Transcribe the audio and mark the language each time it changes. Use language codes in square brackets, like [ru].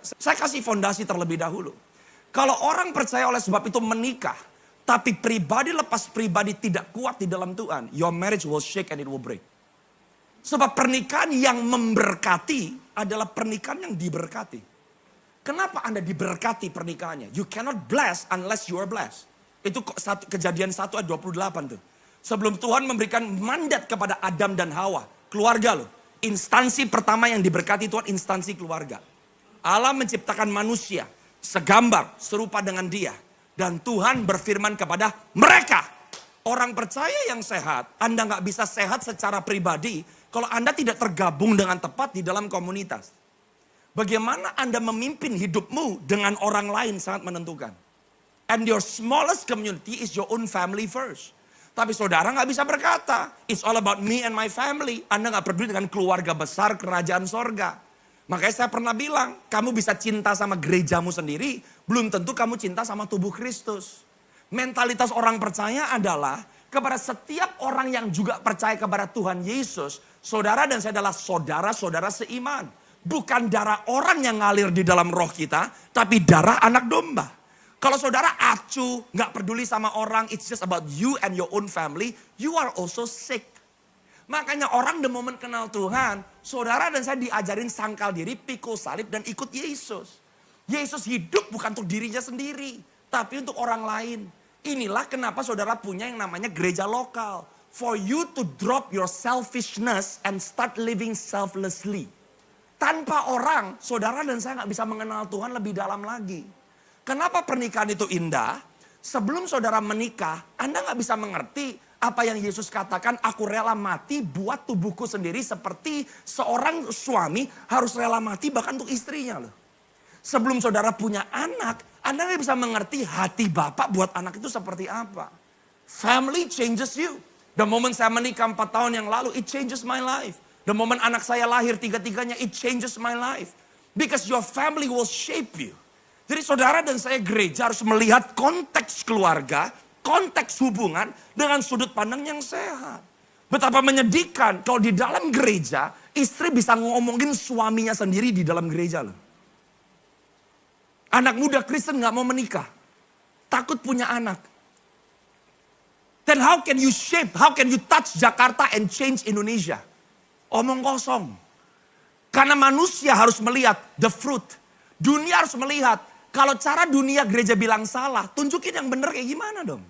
[id] Saya kasih fondasi terlebih dahulu. Kalau orang percaya oleh sebab itu menikah, tapi pribadi lepas pribadi tidak kuat di dalam Tuhan, [en] your marriage will shake and it will break. [id] Sebab pernikahan yang memberkati adalah pernikahan yang diberkati. Kenapa Anda diberkati pernikahannya? [en] You cannot bless unless you are blessed. [id] Itu Kejadian 1 ayat 28 tuh. Sebelum Tuhan memberikan mandat kepada Adam dan Hawa, keluarga loh. Instansi pertama yang diberkati Tuhan, instansi keluarga. Allah menciptakan manusia, segambar, serupa dengan dia. Dan Tuhan berfirman kepada mereka. Orang percaya yang sehat, Anda nggak bisa sehat secara pribadi kalau Anda tidak tergabung dengan tepat di dalam komunitas. Bagaimana Anda memimpin hidupmu dengan orang lain sangat menentukan. [en] And your smallest community is your own family first. [id] Tapi saudara nggak bisa berkata, [en] it's all about me and my family. [id] Anda nggak peduli dengan keluarga besar kerajaan sorga. Makanya saya pernah bilang, kamu bisa cinta sama gerejamu sendiri, belum tentu kamu cinta sama tubuh Kristus. Mentalitas orang percaya adalah, kepada setiap orang yang juga percaya kepada Tuhan Yesus, saudara dan saya adalah saudara-saudara seiman. Bukan darah orang yang ngalir di dalam roh kita, tapi darah anak domba. Kalau saudara acuh, gak peduli sama orang, [en] it's just about you and your own family, you are also sick. [id] Makanya orang [en] the moment [id] kenal Tuhan, saudara dan saya diajarin sangkal diri, pikul salib dan ikut Yesus. Yesus hidup bukan untuk dirinya sendiri, tapi untuk orang lain. Inilah kenapa saudara punya yang namanya gereja lokal. [en] For you to drop your selfishness and start living selflessly. [id] Tanpa orang, saudara dan saya gak bisa mengenal Tuhan lebih dalam lagi. Kenapa pernikahan itu indah? Sebelum saudara menikah, Anda gak bisa mengerti apa yang Yesus katakan, aku rela mati buat tubuhku sendiri seperti seorang suami harus rela mati bahkan untuk istrinya loh. Sebelum saudara punya anak, Anda gak bisa mengerti hati Bapak buat anak itu seperti apa. [en] Family changes you. The moment [id] saya menikah 4 tahun yang lalu, [en] it changes my life. The moment [id] anak saya lahir 3-3-nya, [en] it changes my life. Because your family will shape you. [id] Jadi saudara dan saya gereja harus melihat konteks keluarga, konteks hubungan dengan sudut pandang yang sehat. Betapa menyedihkan kalau di dalam gereja istri bisa ngomongin suaminya sendiri di dalam gereja loh. Anak muda Kristen gak mau menikah, takut punya anak. [en] Then how can you shape, how can you touch Jakarta and change Indonesia? [id] Omong kosong. Karena manusia harus melihat [en] the fruit. [id] Dunia harus melihat. Kalau cara dunia gereja bilang salah, tunjukin yang benar kayak gimana dong.